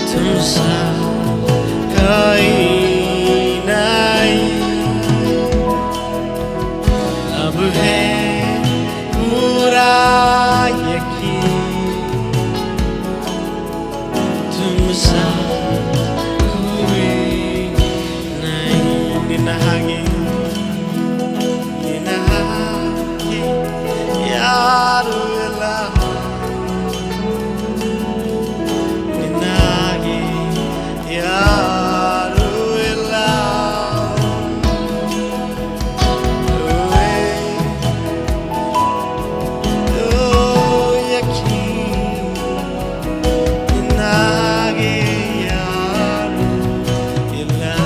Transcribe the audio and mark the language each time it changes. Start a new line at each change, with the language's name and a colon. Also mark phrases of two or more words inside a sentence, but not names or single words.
Hindi: तुमसा कहीं नहीं अब है पूरा यकीन तुमसा कोई नहीं
Kannada: ನಿನ್ನ ಹಾಗೆ ಯಾರು ಇಲ್ಲ ನಿನ್ನ ಹಾಗೆ ಯಾರು ಇಲ್ಲ ನಿನ್ನ ಹಾಗೆ ಯಾರು ಇಲ್ಲ